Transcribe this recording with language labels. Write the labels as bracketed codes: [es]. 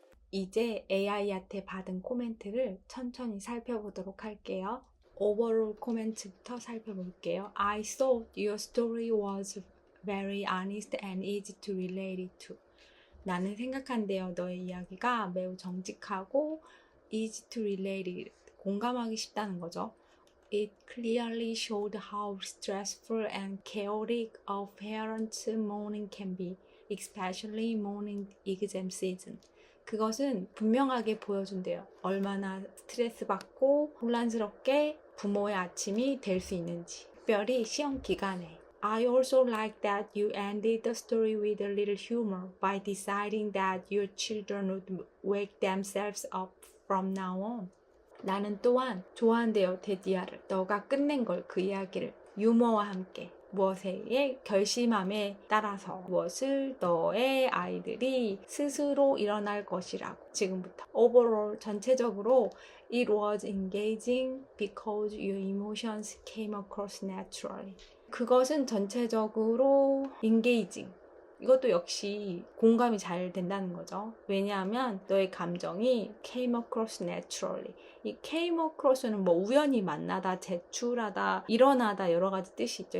[ko] 이제 AI한테 받은 코멘트를 천천히 살펴보도록 할게요. 오버롤 코멘트부터 살펴볼게요. [en] I thought your story was very honest and easy to relate to. [ko] 나는 생각한대요. 너의 이야기가 매우 정직하고 [en] easy to relate, [ko] 공감하기 쉽다는 거죠. [en] It clearly showed how stressful and chaotic a parent's morning can be, especially morning exam season. [ko] 그것은 분명하게 보여준대요. 얼마나 스트레스 받고 혼란스럽게 부모의 아침이 될 수 있는지. 특별히 시험 기간에. [en] I also like that you ended the story with a little humor by deciding that your children would wake themselves up from now on. [ko] 나는 또한 좋아한대요, 데디아를. 너가 끝낸 걸, 그 이야기를 유머와 함께. 무엇에 결심함에 따라서 무엇을 너의 아이들이 스스로 일어날 것이라고. [en] 지금부터 overall 전체적으로 it was engaging because your emotions came across naturally. [ko] 그것은 전체적으로 engaging, 이것도 역시 공감이 잘 된다는 거죠. 왜냐하면 너의 감정이 [en] came across naturally. [ko] 이 came across는 뭐 우연히 만나다, 제출하다, 일어나다 여러 가지 뜻이 있죠.